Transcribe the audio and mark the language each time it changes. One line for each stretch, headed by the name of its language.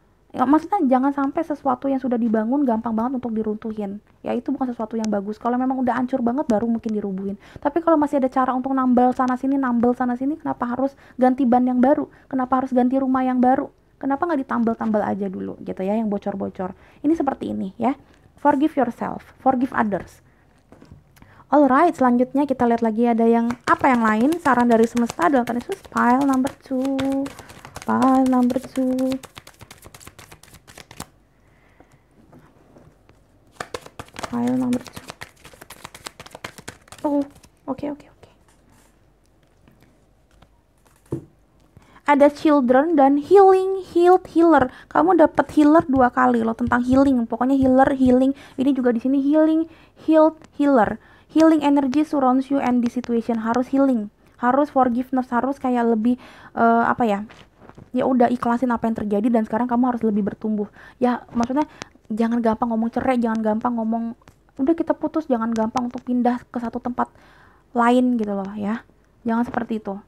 Indonesian: Ya, maksudnya jangan sampai sesuatu yang sudah dibangun gampang banget untuk diruntuhin. Ya itu bukan sesuatu yang bagus. Kalau memang udah hancur banget baru mungkin dirubuhin. Tapi kalau masih ada cara untuk nambal sana sini, kenapa harus ganti ban yang baru? Kenapa harus ganti rumah yang baru? Kenapa nggak ditambal-tambal aja dulu gitu ya, yang bocor-bocor. Ini seperti ini ya.
English: Forgive yourself, forgive others.
Indonesian: Alright, selanjutnya kita lihat lagi ada yang apa yang lain. Saran dari semesta dalam tanda kutip pile number 2.
English: Pile number 2. File number 2. Oke.
Indonesian: Ada children dan healer. Kamu dapat healer 2 kali loh, tentang healing. Pokoknya healing. Ini juga di sini healer.
English: Healing energy surrounds you and the situation.
Indonesian: Harus healing. Harus forgiveness, harus kayak lebih ya udah ikhlasin apa yang terjadi dan sekarang kamu harus lebih bertumbuh. Ya maksudnya jangan gampang ngomong cerai, jangan gampang ngomong udah kita putus, jangan gampang untuk pindah ke satu tempat lain gitu loh ya. Jangan seperti itu.